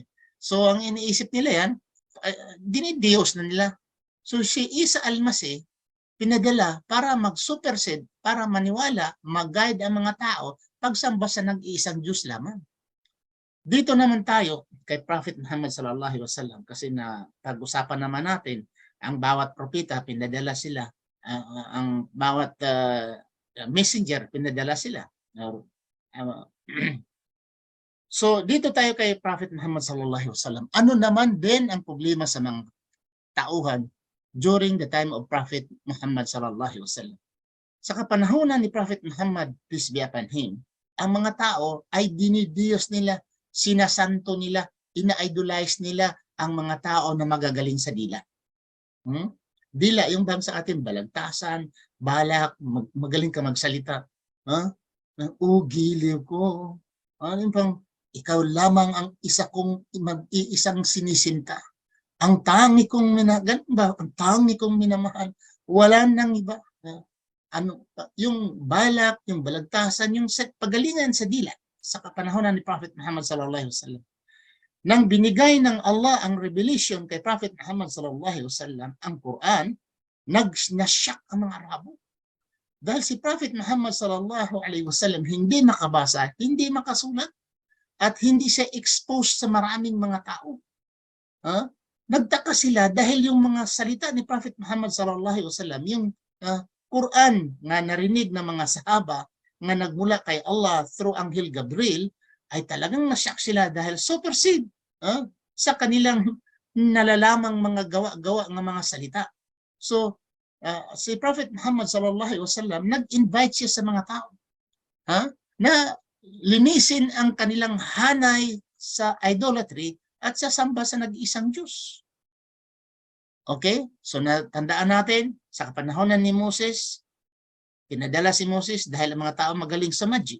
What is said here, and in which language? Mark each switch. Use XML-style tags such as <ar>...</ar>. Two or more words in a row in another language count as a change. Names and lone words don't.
<tl>So ang iniisip nila yan, dinidiyos na nila. So si Isa Almasi pinadala para mag-supersede, para maniwala, mag-guide ang mga tao pagsamba sa nag-iisang Diyos lamang. Dito naman tayo kay Prophet Muhammad</tl> <ar>صلى الله عليه وسلم</ar> <tl>kasi na pag-usapan naman natin ang bawat propeta pinadala sila, ang bawat messenger pinadala sila. So dito tayo kay Prophet Muhammad</tl> <ar>صلى الله عليه وسلم.</ar> <tl>Ano naman din ang problema sa mga tauhan during the time of Prophet Muhammad</tl> <ar>صلى الله عليه وسلم?</ar> <tl>Sa kapanahunan ni Prophet Muhammad,</tl> <en>peace be upon him,</en> <tl>ang mga tao ay dinidiyos nila, sinasanto nila, ina-idolize nila ang mga tao na magagaling sa dila. Dila, yung bang sa atin, balagtasan, balak, magaling ka magsalita. Giliw ko. Yung pang, ikaw lamang ang mag-iisang sinisinta. Ang tangi kong ang tangi kong minamahal. Wala nang iba. Yung balak, yung balagtasan, yung pagalingan sa dila sa kapanahonan ni Prophet Muhammad</tl> <ar>صلى الله عليه وسلم.</ar> <tl>Nang binigay ng Allah ang revelation kay Prophet Muhammad</tl> <ar>صلى الله عليه وسلم,</ar> <tl>ang Quran, nasyak ang mga Arabo. Dahil si Prophet Muhammad</tl> <ar>صلى الله عليه وسلم</ar> <tl>hindi makabasa, hindi makasulat, at hindi siya exposed sa maraming mga tao. Nagtaka sila dahil yung mga salita ni Prophet Muhammad</tl> <ar>صلى الله عليه وسلم,</ar> <tl>yung Quran nga narinig ng mga sahaba nga nagmula kay Allah through Anghel Gabriel, ay talagang nasyak sila dahil supersede sa kanilang nalalamang mga gawa-gawa ng mga salita. So, si Prophet Muhammad</tl> <ar>صلى الله عليه وسلم</ar> <tl>nag-invite siya sa mga tao na linisin ang kanilang hanay sa idolatry at sasamba sa nag-iisang Diyos. Okay? So natandaan natin, sa kapanahonan ni Moses, pinadala si Moses dahil ang mga tao magaling sa magic.</tl>